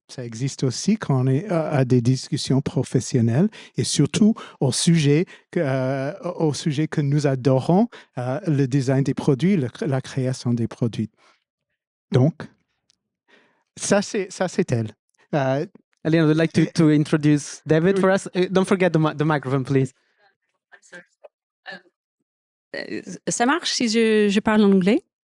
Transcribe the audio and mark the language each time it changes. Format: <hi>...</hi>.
<fr>Ça existe aussi quand on est à des discussions professionnelles et surtout au sujet que nous adorons, le design des produits, la création des produits. Donc, ça c'est elle.</fr> <en>Elena, would like to introduce David for us. Don't forget the microphone, please.</en> <fr>Ça marche si je parle en anglais?</fr>